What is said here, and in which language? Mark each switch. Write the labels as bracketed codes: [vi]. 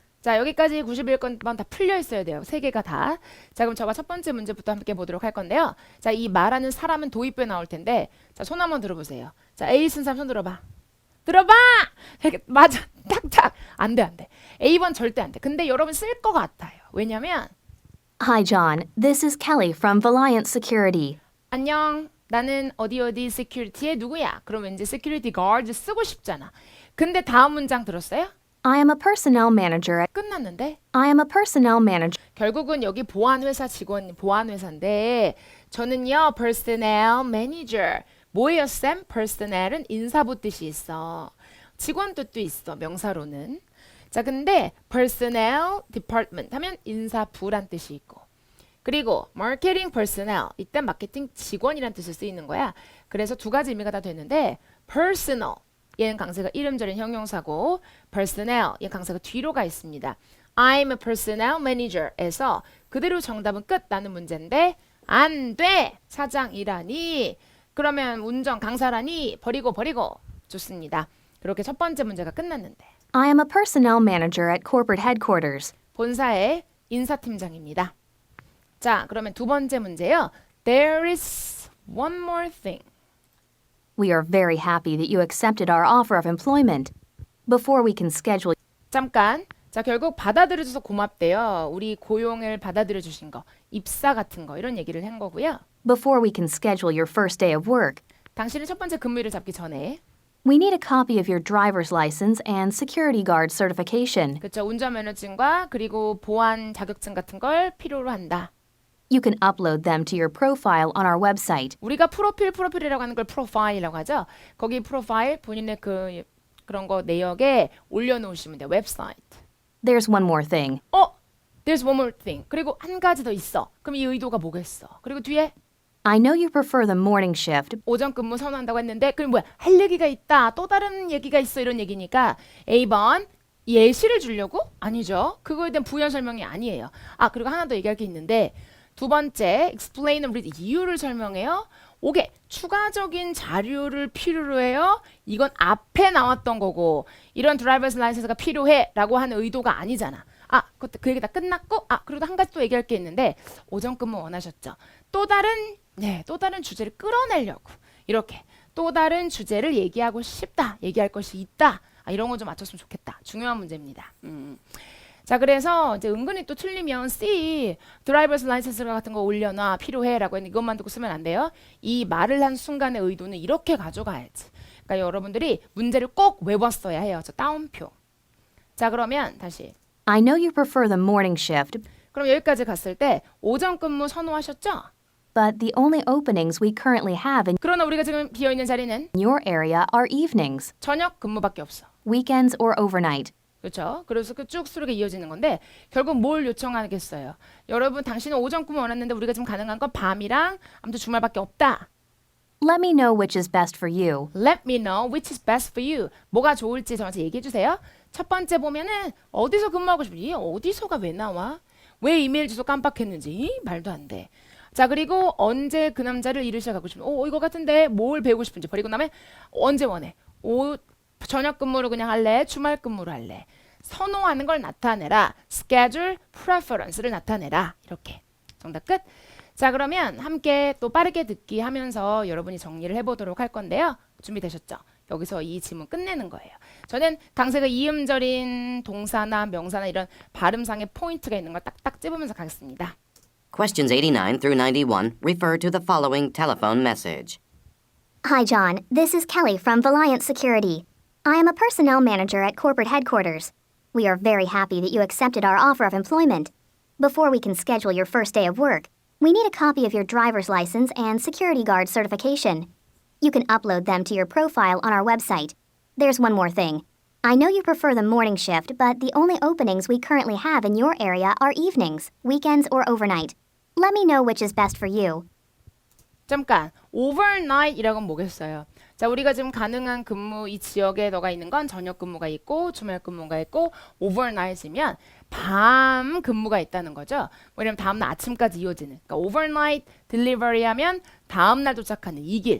[ko] 자, 여기까지 91번 다 풀려 있어야 돼요. 세 개가 다. 자, 그럼 저가 첫 번째 문제부터 함께 보도록 할 건데요. 자, 이 말하는 사람은 도입부에 나올 텐데 자, 손 한번 들어보세요. 자, A 쓴 사람 손 들어봐. 들어봐. 이렇게 맞아. 딱딱. 안 돼, 안 돼. A번 절대 안 돼. 근데 여러분 쓸 것 같아요. 왜냐면 [en] Hi, John. This is Kelly from Valiant Security. [ko] 안녕. 나는 어디 어디 시큐리티의 누구야. 그럼 왠지 security guard 쓰고 싶잖아. 근데 다음 문장 들었어요? [en] I am a personnel manager at [ko] 끝났는데 [en] I am a personnel manager. [ko] 결국은 여기 보안회사 직원 보안회사인데 저는요 personnel manager 뭐예요 쌤? personnel은 인사부 뜻이 있어. 직원 뜻도 있어 명사로는. 자 근데 personnel department 하면 인사부란 뜻이 있고 그리고 marketing personnel 이때 마케팅 직원이란 뜻을 쓰이는 거야. 그래서 두 가지 의미가 다 되는데 personal 얘는 강세가 이름절인 형용사고 personnel 얘 강세가 뒤로 가 있습니다. [en] I'm a personnel manager [ko] 에서 그대로 정답은 끝 나는 문제인데 안 돼 사장이라니 그러면 운전 강사라니 버리고 좋습니다. 그렇게 첫 번째 문제가 끝났는데 [en] I am a personnel manager at corporate headquarters. [ko] 본사의 인사팀장입니다. 자 그러면 두 번째 문제요. [en] There is one more thing. We are very happy that you accepted our offer of employment. Before we can schedule [ko] 잠깐. 자 결국 받아들여줘서 고맙대요. 우리 고용을 받아들여주신 거. 입사 같은 거 이런 얘기를 한 거고요. [en] before we can schedule your first day of work. [ko] 당신의 첫 번째 근무일을 잡기 전에 [en] We need a copy of your driver's license and security guard certification. [ko] 그렇죠. 운전면허증과 그리고 보안 자격증 같은 걸 필요로 한다. [en] You can upload them to your profile on our website. [ko] 우리가 프로필이라고 하는 걸 프로파일이라고 하죠. 거기 프로파일 본인의 그런 거 내역에 올려놓으시면 돼요. 웹사이트. [en] There's one more thing. There's one more thing. [ko] 그리고 한 가지 더 있어. 그럼 이 의도가 뭐겠어? 그리고 뒤에 [en] I know you prefer the morning shift. [ko] 오전 근무 선호한다고 했는데 그럼 뭐야? 할 얘기가 있다. 또 다른 얘기가 있어. 이런 얘기니까 A번 예시를 주려고? 아니죠. 그거에 대한 부연 설명이 아니에요. 그리고 하나 더 얘기할 게 있는데 두 번째 [en] explain and read [ko] 이유를 설명해요. 오케이. 추가적인 자료를 필요로 해요. 이건 앞에 나왔던 거고 이런 드라이버스 라이센스가 필요해 라고 하는 의도가 아니잖아. 그것도 그 얘기 다 끝났고 그리고 한 가지 또 얘기할 게 있는데 오전 근무 원하셨죠. 또 다른 주제를 끌어내려고 이렇게 또 다른 주제를 얘기하고 싶다. 얘기할 것이 있다. 이런 거 좀 맞췄으면 좋겠다. 중요한 문제입니다. 자 그래서 이제 은근히 또 틀리면 C 드라이버스 라이센스 같은 거 올려놔 필요해라고 했는데 이것만 듣고 쓰면 안 돼요. 이 말을 한 순간의 의도는 이렇게 가져가야지. 그러니까 여러분들이 문제를 꼭 외웠어야 해요. 저 따옴표. 자 그러면 다시 [en] I know you prefer the morning shift, [ko] 그럼 여기까지 갔을 때 오전 근무 선호하셨죠? [en] but the only openings we currently have in [ko] 그러나 우리가 지금 비어있는 자리는 [en] your area are evenings, [ko] 저녁 근무밖에 없어. [en] weekends, or overnight. [ko] 그렇죠? 그래서 쭉 수록에 이어지는 건데 결국 뭘 요청하겠어요? 여러분 당신은 오전 근무 원했는데 우리가 지금 가능한 건 밤이랑 아무튼 주말밖에 없다. [en] Let me know which is best for you. Let me know which is best for you. [ko] 뭐가 좋을지 저한테 얘기해 주세요. 첫 번째 보면은 어디서 근무하고 싶은지 어디서가 왜 나와? 왜 이메일 주소 깜빡했는지 말도 안 돼. 자 그리고 언제 그 남자를 일을 시작하고 싶은지 이거 같은데 뭘 배우고 싶은지 버리고 나면 언제 원해? 저녁 근무로 그냥 할래? 주말 근무로 할래? 선호하는 걸 나타내라. schedule preference를 나타내라. 이렇게. 정답 끝. 자 그러면 함께 또 빠르게 듣기 하면서 여러분이 정리를 해보도록 할 건데요. 준비되셨죠? 여기서 이 지문 끝내는 거예요. 저는 강세가 이음절인 동사나 명사나 이런 발음상의 포인트가 있는 걸 딱딱 찝으면서 가겠습니다. [en] Questions 89 through 91 refer to the following telephone message. Hi, John. This is Kelly from Valiant Security. I am a personnel manager at corporate headquarters. We are very happy that you accepted our offer of employment. Before we can schedule your first day of work, we need a copy of your driver's license and security guard certification. You can upload them to your profile on our website. There's one more thing. I know you prefer the morning shift, but the only openings we currently have in your area are evenings, weekends, or overnight. Let me know which is best for you. [ko] 잠깐, overnight이라고 하면 뭐겠어요? 자, 우리가 지금 가능한 근무 이 지역에 너가 있는 건 저녁 근무가 있고 주말 근무가 있고 overnight이면 밤 근무가 있다는 거죠. 왜냐면 다음날 아침까지 이어지는. 그러니까 overnight delivery 하면 다음날 도착하는 이 길.